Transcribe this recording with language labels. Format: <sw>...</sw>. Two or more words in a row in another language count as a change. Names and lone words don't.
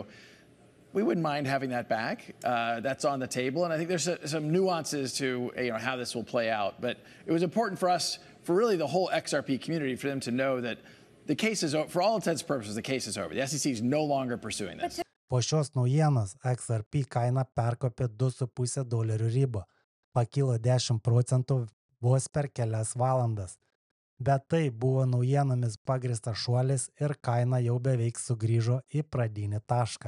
<en>We wouldn't mind having that back. That's on the table. And I think there's some nuances to how this will play out. But it was important for us, for really the whole XRP community, for them to know that the case is over. For all intents and purposes, the case is over. The SEC is no longer pursuing this.</en> <lt>Po šios naujienos XRP kaina perkopė $2,5 ribą, pakilo 10% vos per kelias valandas. Bet tai buvo naujienomis pagrįstas šuolis ir kaina jau beveik sugrįžo į pradinį tašką.</lt>